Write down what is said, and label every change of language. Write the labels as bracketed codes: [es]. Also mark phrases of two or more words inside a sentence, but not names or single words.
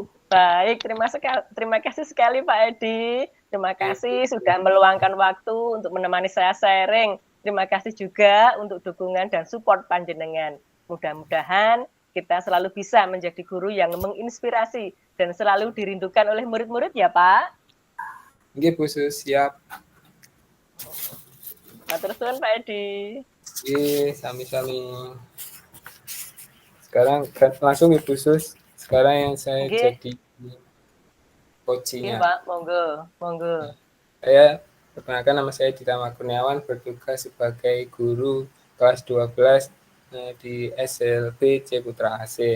[id] Baik, terima kasih sekali Pak Edi. Terima kasih sudah meluangkan waktu untuk menemani saya sharing. Terima kasih juga untuk dukungan dan support panjenengan. Mudah-mudahan kita selalu bisa menjadi guru yang menginspirasi dan selalu dirindukan oleh murid-murid ya Pak. Nggih, Bu Sus, siap. [jv] Matur suwun Pak Edi. Nggih, sami-sami. [id] Sekarang langsung Ibu Sus. Sekarang yang saya jadi coaching-nya. Pak, monggo. Saya Perkenalkan, nama saya Ditama Kurniawan, bertugas sebagai guru kelas 12 di SLB Ciputra AC.